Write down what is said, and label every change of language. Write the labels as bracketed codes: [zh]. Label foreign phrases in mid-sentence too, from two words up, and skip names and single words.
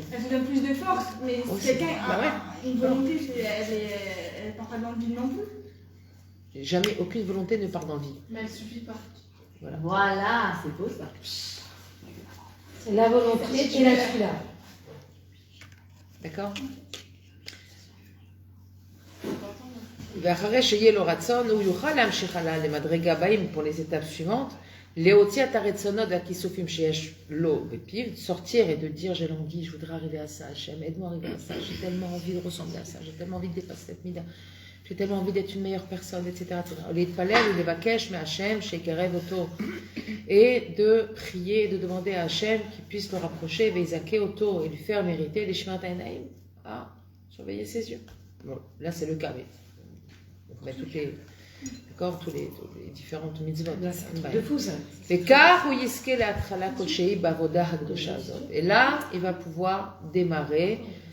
[fr] Elle te donne plus de force, mais si quelqu'un Bah a une volonté, elle part pas dans le vide non plus. Jamais aucune volonté ne part dans le vide. Mais elle suffit pas. Voilà, c'est beau ça. C'est la volonté et la fila. D'accord? [he] ואחרי שיהיה לו רצון, הוא יוכל להמשיך הלאה למדרגה הבאים [fr] pour les étapes suivantes. [he] להוציא את הרצונות והכיסופים שיש לו בפיו, [fr] sortir et de dire j'ai l'envie, je voudrais arriver à ça, Hachem, aide-moi à arriver à ça, j'ai tellement envie de ressembler à ça, j'ai tellement envie de dépasser cette mida, j'ai tellement envie d'être une meilleure personne, etc. [he] להתפלל ולבקש מהשם שיקרב אותו, [fr] et de prier, de demander à Hachem qu'il puisse le rapprocher, [he] ויזכה אותו, [fr] et lui faire mériter les chemins d'Ainaïm, à surveiller ses yeux. Bon, là c'est le cas, mais on met toutes les... D'accord, tous les différentes mitzvot. De fou ça. Et là, il va pouvoir démarrer.